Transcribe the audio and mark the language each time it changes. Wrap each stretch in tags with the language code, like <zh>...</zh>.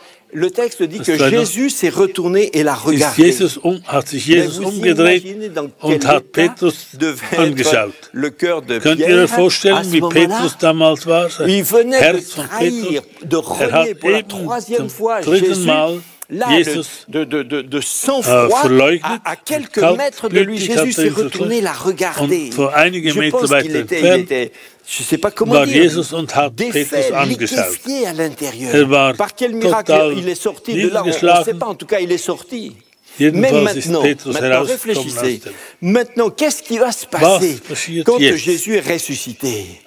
<fr>le texte dit que Jésus s'est retourné et l'a regardé.</fr> <de>Hat sich Jesus umgedreht und hat Petrus angeschaut. Könnt ihr euch vorstellen, wie Petrus damals war? Herz von Petrus. Er hat eben zum dritten Mal Jesus verleugnet,</de> <fr>à quelques mètres de lui, Jésus s'est retourné, l'a regardé. Je pense qu'il était, je ne sais pas comment dire, défait, liquéfié à l'intérieur. Par quel miracle il est sorti de là, on ne sait pas, en tout cas il est sorti. Mais maintenant réfléchissez. Maintenant, qu'est-ce qui va se passer quand Jésus est ressuscité?</fr>